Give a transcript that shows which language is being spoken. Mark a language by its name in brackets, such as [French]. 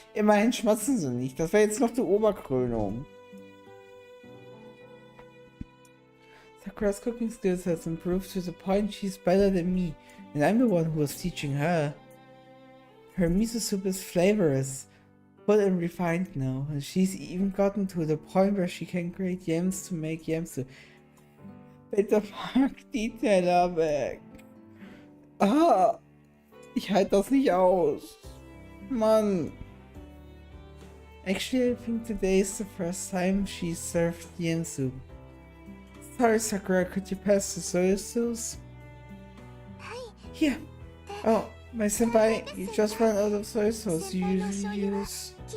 [German] Immerhin schmatzen sie nicht. Das wäre jetzt noch die Oberkrönung. [English] Sakura's cooking skills has improved to the point she's better than me, and I'm the one who was teaching her. Her miso soup is flavorous, full and refined now, and she's even gotten to the point where she can grate yams to make yam soup. [German] Bitte pack die Teller weg. Ah, ich halte das nicht aus. Mann. [English] Actually, I think today is the first time she served yam soup. Sorry, Sakura, could you pass the soy sauce? Here. Oh, my senpai, you just ran out of soy sauce you usually use.